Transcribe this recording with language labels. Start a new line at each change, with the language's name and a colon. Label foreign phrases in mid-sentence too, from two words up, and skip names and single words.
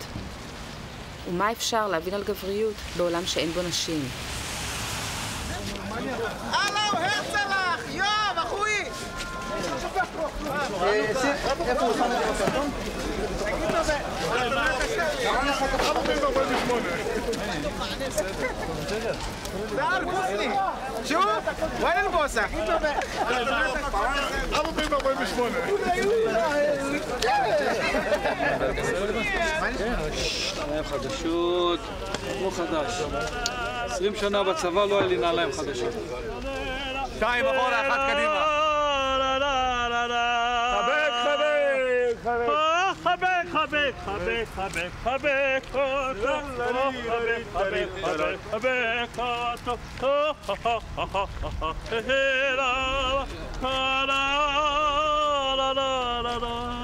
Hebrew: ומה אפשר להבין על גבריות בעולם שאין בו נשים? הלו, הרצלח! יואב, אחוי! איפה הוא שם את הסרטון? תגיד לו זה...
Arabic: تعال بوسني شوف وين البوسه؟ ابو بيبا وين بشمونه؟
Hebrew: נעליים חדשות, לא חדש. 20 שנה בצבא לא היה לי נעליים חדשות. 2 אחורה, 1 קדימה. חבק, חבק, חבק, חבק אותו, חבק, חבק, חבק אותו.